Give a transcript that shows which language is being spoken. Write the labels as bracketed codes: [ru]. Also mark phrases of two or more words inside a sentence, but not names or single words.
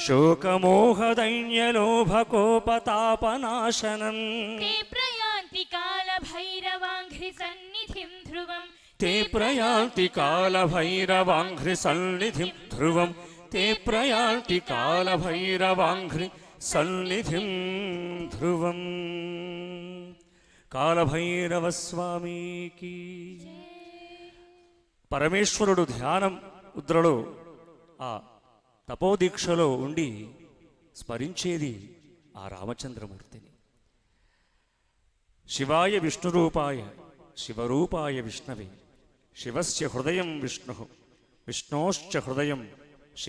[sa] शोकमोहदैन्यलोभकोपतापनाशनम् ते प्रयान्ति कालभैरवाङ्घ्रिसन्निधिं ध्रुवम् ते प्रयान्ति कालभैरवाङ्घ्रिसन्निधिं ध्रुवम् ते प्रयान्ति कालभैरवाङ्घ्रिसन्निधिं ध्रुवम् [te] కాలభైరవస్వామికి పరమేశ్వరుడు ధ్యానం ముద్రలో ఆ తపోదీక్షలో ఉండి స్మరించేది ఆ రామచంద్రమూర్తిని. [sa] శివాయ విష్ణురూపాయ శివరూపాయ విష్ణవే శివస్య హృదయం విష్ణు విష్ణోశ్చ హృదయం శివ.